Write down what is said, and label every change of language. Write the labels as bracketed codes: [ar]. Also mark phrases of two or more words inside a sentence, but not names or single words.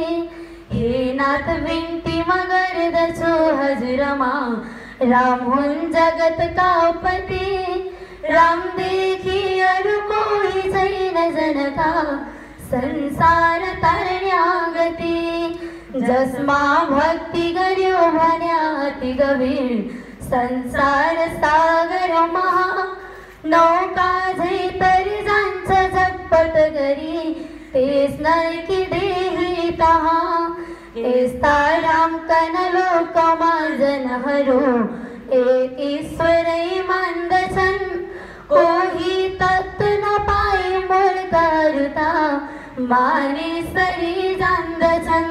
[ne] हे नाथ विनती मगर दसो हजरमा, राम हुन जगत का पति, राम देखी अरु कोई सही न जनता, संसार तरण्या गती। जसमा भक्ति गर्यो भन्या अति गभीर, संसार सागर महा, नौका झै तरी जान्छ झटपट गरी, तेस नरकी देही तहा। यस्ता राम कन लोकमा जनहरू, एक ईश्वरै मान्दछन्, कोही तत्व न पाए मूर्खहरूता, मानिसरी जान्दछन्।